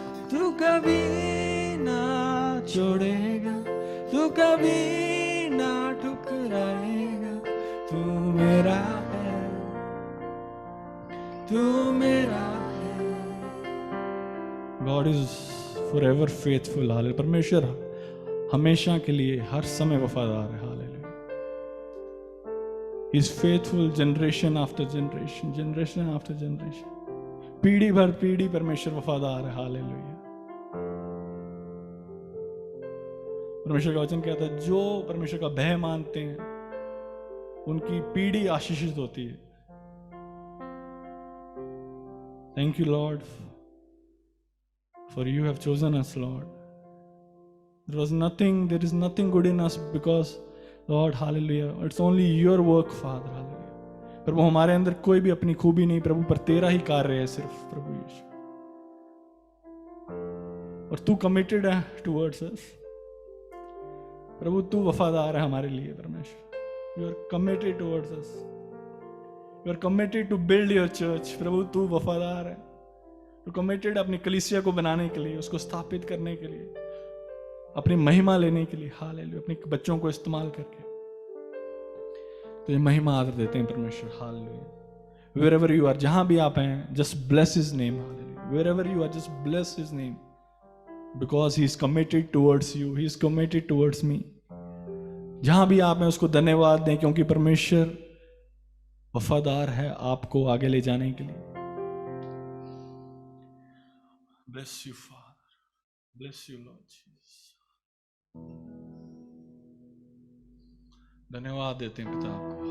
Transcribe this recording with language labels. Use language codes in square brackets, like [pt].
[hi] तू कभी ना छोड़ेगा, तू कभी ना ठुकराएगा, तू मेरा है, तू मेरा है। [en] God is forever faithful, hallelujah. [hi] परमेश्वर हमेशा के लिए हर समय वफादार है, hallelujah. [en] He is faithful generation after generation, generation after generation. [hi] पीढ़ी भर पीढ़ी परमेश्वर वफादार है, हालेलुया। परमेश्वर का वचन कहता है जो परमेश्वर का भय मानते हैं उनकी पीढ़ी आशीषित होती है। [en] Thank you, Lord, for you have chosen us, Lord. There is nothing good in us because, Lord, hallelujah, it's only your work, Father, hallelujah. [hi] प्रभु हमारे अंदर कोई भी अपनी खूबी नहीं प्रभु, पर तेरा ही कार्य है सिर्फ प्रभु यीशु। और तू कमिटेड है [en] towards us [hi] प्रभु, तू वफादार है हमारे लिए परमेश्वर। [en] you are committed towards us, you are committed to build your church प्रभु, [hi] तू वफादार है। तू कमिटेड अपनी कलीसिया को बनाने के लिए, उसको स्थापित करने के लिए, अपनी महिमा लेने के लिए, हालेलुया, अपने बच्चों को इस्तेमाल करके। तो ये महिमा आदर देते हैं परमेश्वर, हालेलुया। [en] Wherever you are, [hi] जहां भी आप हैं, [en] just bless his name, hallelujah. Wherever you are, just bless his name, because he is committed towards you, he is committed towards me. [hi] जहां भी आप हैं उसको धन्यवाद दें, क्योंकि परमेश्वर वफादार है आपको आगे ले जाने के लिए। [en] Bless you, Father. Bless you, Lord Jesus. [hi] धन्यवाद देते हैं पिता आपको।